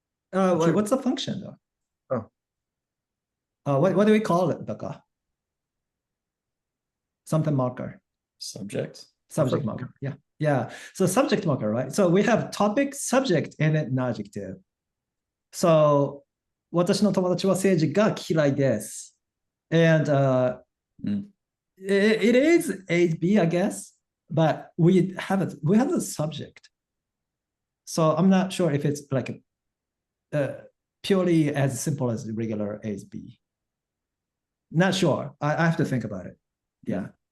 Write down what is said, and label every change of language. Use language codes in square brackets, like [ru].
[en] what's the function though? What do we call it, the ga? Something marker. Subject Marker. Yeah. So subject marker, right? So we have topic, subject, and an adjective. [ja] So 私の友達は政治が嫌いです. [en] And it is A, B, I guess, but we have the subject. So I'm not sure if it's like purely as simple as regular A, B. Not sure. I have to think about it. Yeah.